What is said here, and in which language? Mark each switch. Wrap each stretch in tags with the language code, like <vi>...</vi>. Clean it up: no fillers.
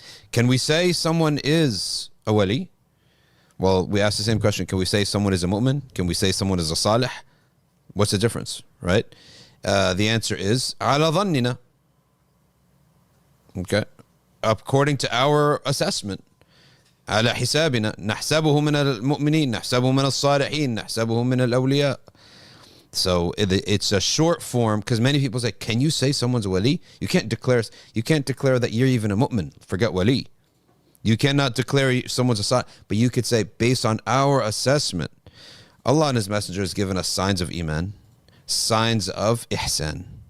<en>Can we say someone is a wali? Well, we asked the same question. Can we say someone is a mu'min? Can we say someone is a salih? What's the difference, right? The answer is</en> <ar>ala dhannina.</ar> <en>Okay, according to our assessment.</en> <ar>على حسابنا نحسبه من المؤمنين نحسبه من الصالحين نحسبه من الأولياء.</ar> <en>So it's a short form, because many people say, can you say someone's a wali? You can't declare that you're even a mu'min. Forget wali. You cannot declare someone's a salih, but you could say, based on our assessment, Allah and His Messenger has given us signs of iman, signs of ihsan.</en>